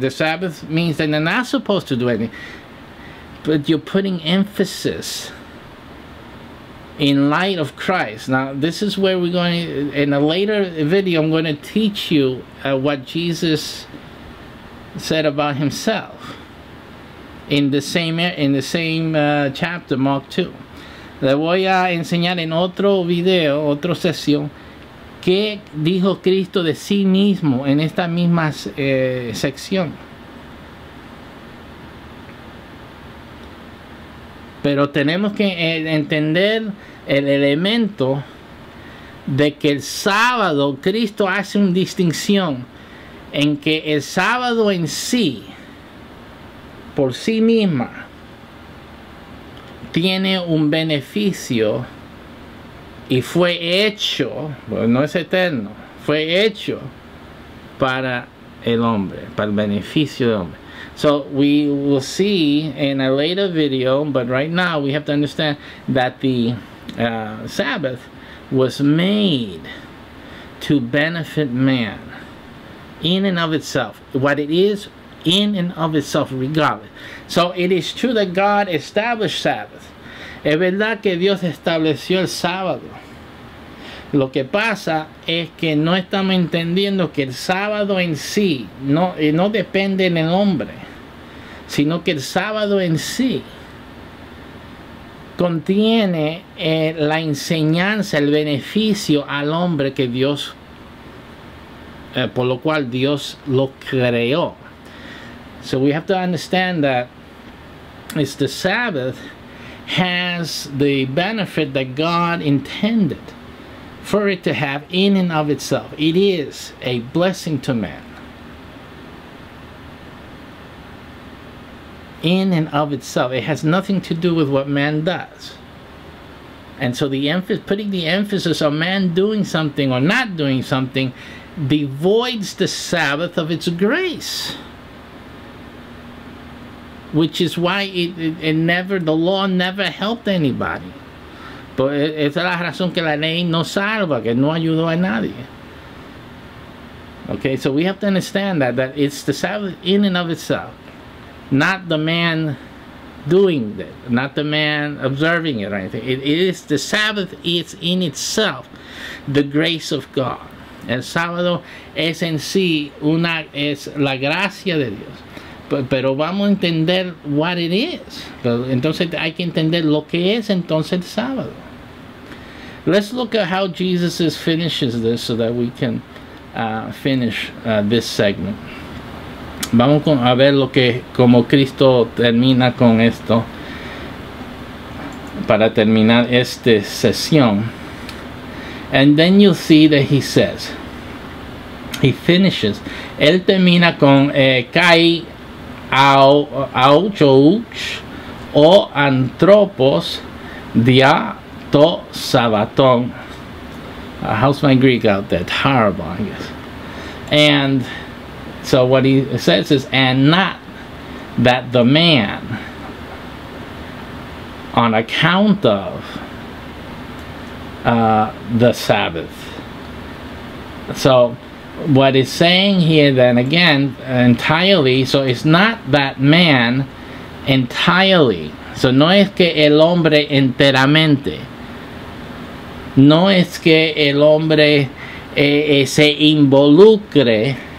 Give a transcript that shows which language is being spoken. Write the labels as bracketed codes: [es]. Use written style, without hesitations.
[en] The Sabbath means that they're not supposed to do anything. But you're putting emphasis in light of Christ. Now, this is where we're going, in a later video, I'm going to teach you what Jesus said about himself in the same chapter, Mark 2. [es] Le voy a enseñar en otro video, otra sesión, qué dijo Cristo de sí mismo en esta misma sección. Pero tenemos que entender el elemento de que el sábado, Cristo hace una distinción en que el sábado en sí, por sí misma, tiene un beneficio y fue hecho, bueno, no es eterno, fue hecho para el hombre, para el beneficio del hombre. [en] So we will see in a later video, but right now we have to understand that the Sabbath was made to benefit man in and of itself. What it is in and of itself, regardless. So it is true that God established Sabbath. [es] Es verdad que Dios estableció el sábado. Lo que pasa es que no estamos entendiendo que el sábado en sí no depende del hombre, sino que el sábado en sí contiene la enseñanza, el beneficio al hombre que Dios, por lo cual Dios lo creó. [en] So we have to understand that it's the Sabbath has the benefit that God intended for it to have in and of itself. It is a blessing to man. In and of itself. It has nothing to do with what man does. And so putting the emphasis on man doing something or not doing something devoids the Sabbath of its grace. which is why the law never helped anybody. [es] Pues esa es la razón que la ley no salva, que no ayudó a nadie. [en] Okay, so we have to understand that it's the Sabbath in and of itself, not the man doing it, not the man observing it or anything. It is the Sabbath, it's in itself the grace of God. [es] El sábado es en sí es la gracia de Dios. Pero vamos a entender [en] what it is. [es] Entonces hay que entender lo que es entonces el sábado. [en] Let's look at how Jesus finishes this so that we can finish this segment. [es] Vamos a ver como Cristo termina con esto para terminar esta sesión. [en] And then you'll see that he says, he finishes, [es] él termina con [el] kai auchouch o anthropos dia to sabaton. [en] How's my Greek out there? It's horrible, I guess. And so what he says is, and not that the man, on account of the Sabbath. So what it's saying here then again entirely, so it's not that man entirely. [es] So no es que el hombre enteramente. No es que el hombre se involucre.